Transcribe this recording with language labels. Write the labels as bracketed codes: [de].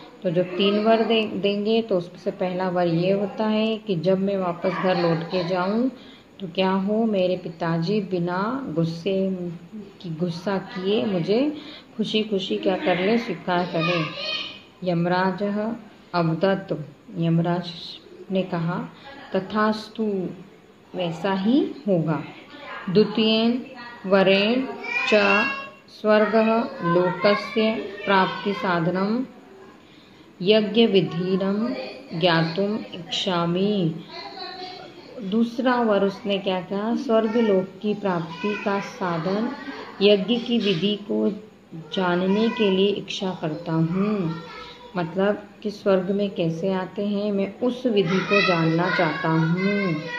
[hi] तो जब 3 वर देंगे तो उसमें से पहला वर ये होता है कि जब मैं वापस घर लौट के जाऊँ तो क्या हो, मेरे पिताजी बिना गुस्सा किए मुझे खुशी खुशी क्या कर ले, स्वीकार करें। [sa] यमराज अवदत्, [hi] यमराज ने कहा, तथास्तु, वैसा ही होगा। [sa] द्वितीयेन वरेण च स्वर्गः लोकस्य प्राप्ति साधनम यज्ञ विधिरम ज्ञातुम इच्छामि। [hi] दूसरा वर उसने क्या कहा? स्वर्ग लोक की प्राप्ति का साधन यज्ञ की विधि को जानने के लिए इच्छा करता हूँ। मतलब कि स्वर्ग में कैसे आते हैं, मैं उस विधि को जानना चाहता हूँ।